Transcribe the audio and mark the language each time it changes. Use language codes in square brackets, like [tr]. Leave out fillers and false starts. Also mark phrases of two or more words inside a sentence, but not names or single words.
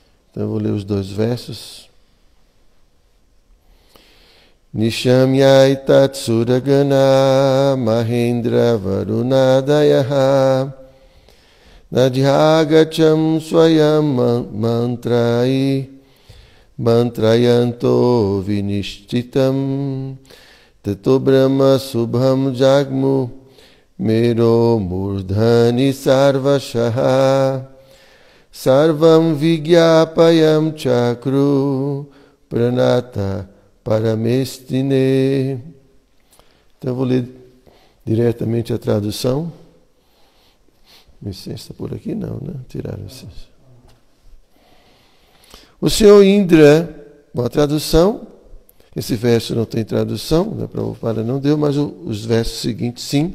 [pt] Então eu vou ler os 2 versos. [sa] Nishamyai tat suragana mahendra varunadayaha nadhyagacham swayam mantrayanto vinishchitam tato brahma subham jagmu mero murdhani sarvashaha sarvam vigyapayam chakru pranata paramestine. [pt] Então eu vou ler diretamente a tradução. Licença por aqui não, né? Tiraram licença. O senhor Indra, uma tradução. Esse verso não tem tradução, né? Prabhupada não deu, mas os versos seguintes sim.